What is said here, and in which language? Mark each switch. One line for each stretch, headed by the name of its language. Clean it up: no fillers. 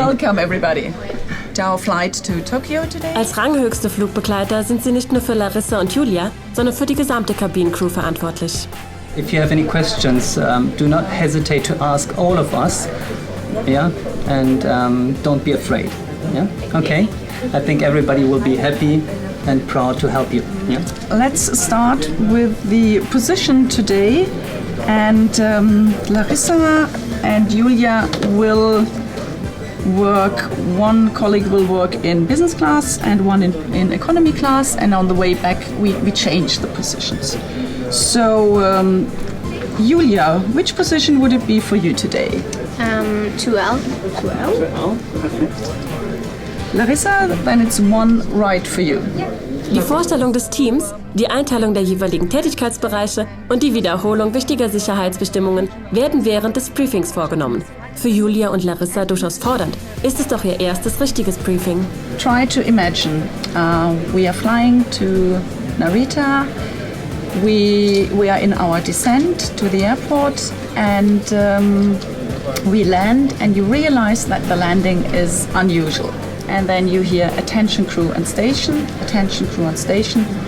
English: Welcome everybody to our flight to Tokyo today.
German: Als ranghöchste Flugbegleiter sind sie nicht nur für Larissa und Julia, sondern für die gesamte Kabinencrew verantwortlich.
English: If you have any questions, do not hesitate to ask all of us. Yeah, and don't be afraid. Yeah, okay. I think everybody will be happy and proud to help you. Yeah. Let's start with the position today, and Larissa and Julia will work. One colleague will work in business class and one in economy class, and on the way back we change the positions. So, Julia, which position would it be for you today? 2L. 2L? Larissa, then it's one right for you.
German: Die Vorstellung des Teams, die Einteilung der jeweiligen Tätigkeitsbereiche und die Wiederholung wichtiger Sicherheitsbestimmungen werden während des Briefings vorgenommen. Für Julia und Larissa durchaus fordernd, ist es doch ihr erstes richtiges Briefing.
English: Try to imagine, we are flying to Narita, we are in our descent to the airport and we land and you realize that the landing is unusual. And then you hear attention crew on station, attention crew on station.